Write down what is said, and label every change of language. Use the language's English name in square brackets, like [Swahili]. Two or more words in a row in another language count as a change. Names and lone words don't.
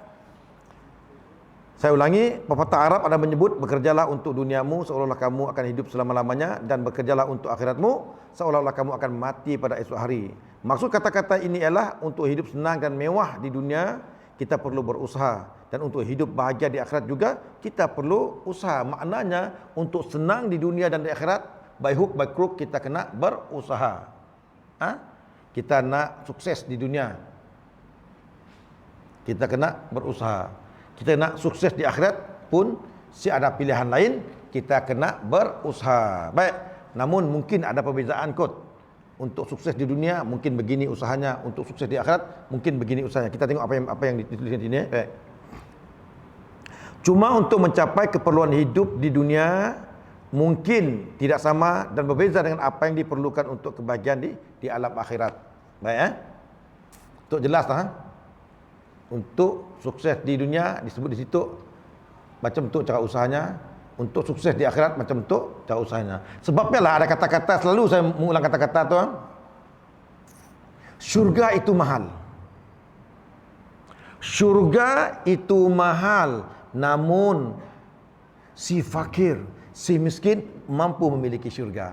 [Malay] Saya ulangi, pepatah Arab ada menyebut, bekerjalah untuk duniamu seolah-olah kamu akan hidup selama-lamanya, dan bekerjalah untuk akhiratmu seolah-olah kamu akan mati pada esok hari. Maksud kata-kata ini ialah untuk hidup senang dan mewah di dunia kita perlu berusaha, dan untuk hidup bahagia di akhirat juga kita perlu usaha. Maknanya untuk senang di dunia dan di akhirat, [English] by hook by crook [Malay] kita kena berusaha. Kita nak sukses di dunia, kita kena berusaha. Kita nak sukses di akhirat pun si ada pilihan lain, kita kena berusaha. Baik, namun mungkin ada perbezaan kot. Untuk sukses di dunia mungkin begini usahanya, untuk sukses di akhirat mungkin begini usahanya. Kita tengok apa yang dituliskan sini. Baik. Cuma untuk mencapai keperluan hidup di dunia mungkin tidak sama dan berbeza dengan apa yang diperlukan untuk kebahagiaan di alam akhirat. Baik, untuk jelas lah. Untuk sukses di dunia disebut di situ macam tu cara usahanya, untuk sukses di akhirat macam tu cara usahanya. Sebabnya lah ada kata-kata, selalu saya mengulang kata-kata tu, syurga itu mahal. Syurga itu mahal, namun si fakir, si miskin mampu memiliki syurga.